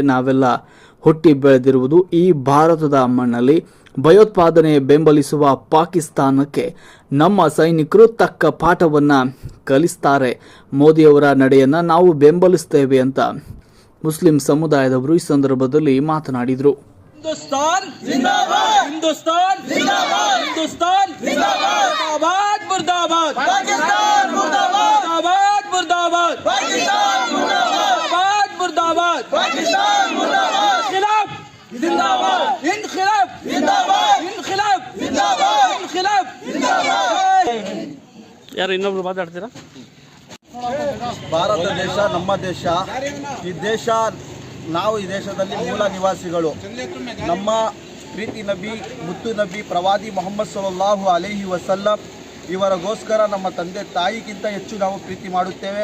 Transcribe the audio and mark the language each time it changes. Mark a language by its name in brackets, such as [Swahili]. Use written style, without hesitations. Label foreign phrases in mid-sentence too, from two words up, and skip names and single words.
[Kannada] ನಾವೆಲ್ಲ ಹುಟ್ಟಿ ಬೆಳೆದಿರುವುದು ಈ ಭಾರತದ ಮಣ್ಣಲ್ಲಿ. ಭಯೋತ್ಪಾದನೆ ಬೆಂಬಲಿಸುವ ಪಾಕಿಸ್ತಾನಕ್ಕೆ ನಮ್ಮ ಸೈನಿಕರು ತಕ್ಕ ಪಾಠವನ್ನು ಕಲಿಸ್ತಾರೆ. ಮೋದಿಯವರ ನಡೆಯನ್ನು ನಾವು ಬೆಂಬಲಿಸ್ತೇವೆ ಅಂತ ಮುಸ್ಲಿಂ ಸಮುದಾಯದವರು ಈ ಸಂದರ್ಭದಲ್ಲಿ ಮಾತನಾಡಿದರು. [Hindi] हिंदुस्तान जिंदाबाद, हिंदुस्तान जिंदाबाद, हिंदुस्तान जिंदाबाद, मुर्दाबाद, पाकिस्तान मुर्दाबाद, मुर्दाबाद, पाकिस्तान मुर्दाबाद, मुर्दाबाद, पाकिस्तान मुर्दाबाद, खिलाफ जिंदाबाद, इनखिलाफ जिंदाबाद, इनखिलाफ जिंदाबाद, इनखिलाफ जिंदाबाद. [Kannada] ಯಾರು ಇನ್ನೊಬ್ರು ಮಾತಾಡ್ತೀರಾ? ಭಾರತ ದೇಶ ನಮ್ಮ ದೇಶ. ಈ ದೇಶ, ನಾವು ಈ ದೇಶದಲ್ಲಿ ಮೂಲ ನಿವಾಸಿಗಳು. ನಮ್ಮ ಪ್ರೀತಿ ನಬಿ, ಮುತ್ತು ನಬಿ, ಪ್ರವಾದಿ ಮೊಹಮ್ಮದ್ [Arabic] صلى الله عليه وسلم [Kannada] ಇವರಿಗೋಸ್ಕರ ನಮ್ಮ ತಂದೆ ತಾಯಿಗಿಂತ ಹೆಚ್ಚು ನಾವು ಪ್ರೀತಿ ಮಾಡುತ್ತೇವೆ.